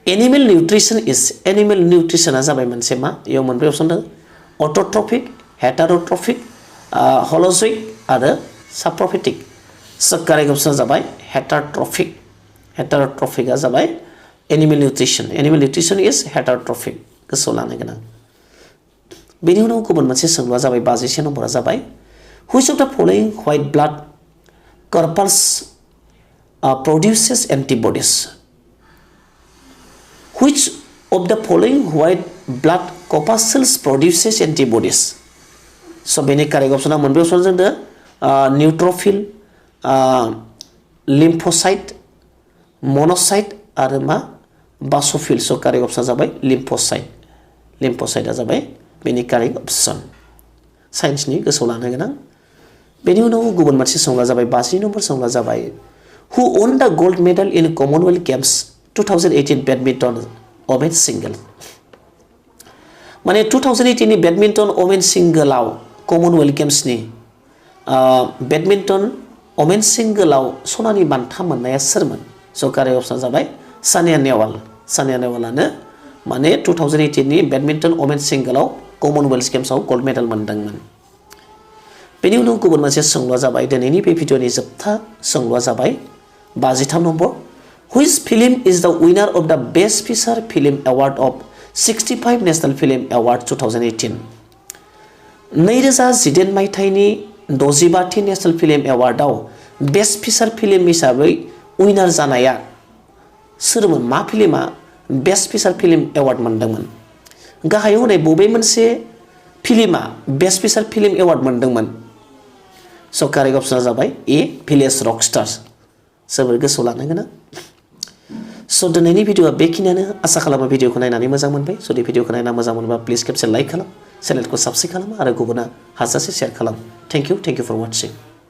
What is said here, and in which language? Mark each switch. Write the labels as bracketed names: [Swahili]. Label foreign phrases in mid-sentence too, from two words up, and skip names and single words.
[English] animal nutrition is animal nutrition [Bodo] जाबाय मोनसे मा इयाव मोनब्रै अपसन दं [English] autotrophic heterotrophic holozoic [Bodo] आरो साप्रोफिटिक [English] so correct option [Bodo] जाबाय हेटेरोट्रफिक हेटेरोट्रफिकआ जाबाय [English] animal nutrition is heterotrophic [Bodo] गोसोआव लानो गोनां बेनि उनाव गुबुन मोनसे सोंलुआ जाबाय 51 नम्बरा जाबाय [English] which of the following white blood corpuscles produces antibodies which of the following white blood corpuscles produces antibodies so [Bodo] बेनि कारेक्ट अपसना मोनब्रै अपसन जों दो [English] न्यूट्रोफिल lymphocyte monocyte [Bodo] आरो मा बासोफिल [English] so correct option [Bodo] जाबाय लिम्फोसाइटआ जाबाय बेनि कारेक्ट अपसन साइन्सनि गोसोआव लानो गोनां बेनि उनाव गुबुन मोनसे सोंलुआ जाबाय 52 नम्बर सोंलुआ जाबाय [English] who won the gold medal in Commonwealth Games 2018 badminton women single [Bodo] माने 2018 नि [English] badminton women single [Bodo] कमनवेल्थ गेम्सनि [English] badminton women single [Bodo] सनानि बान्था मोननाया सोरमोन [English] so correct option [Bodo] जाबाय सानिया नेहवालानो माने 2018 नि [English] badminton women single [Bodo] कमनवेल्थ गेम्सआव [English] gold medal [Bodo] मोनदोंमोन बेनि उनाव गुबुन मोनसे सोंलुआ जाबाय दिनैनि बे भिडिअनि जोबथा सोंलुआ जाबाय 53 नम्बर [English] which film is the winner of the best feature film award of 65 National Film Award 2018 [Bodo] 2018 मायथाइनि 65थि नेशनल फिल्म एवार्डआव [English] best feature film [Bodo] हिसाबै विनार जानाया सोरमोन मा फिल्मआ [English] best feature film [Bodo] एवार्ड मोनदोंमोन गाहायाव होनाय बबे मोनसे फिल्मआ [English] best feature film award [Bodo] मोनदोंमोन [English] so correct option [Bodo] जाबाय ए भिलेज रकस्टार्स जोबोर गोसोआव लानो गोनां स दिनैनि भिडिअआ बेखिनियानो आसा खालामो भिडिअखौ नायनानै मोजां मोनबाय जुदि भिडिअखौ नायना मोजां मोनबा प्लिज खेबसे लाइक खालाम चेनेलखौ साबस्क्राइब खालाम आरो गुबुना हाजासे शेयार खालाम [English] thank you for watching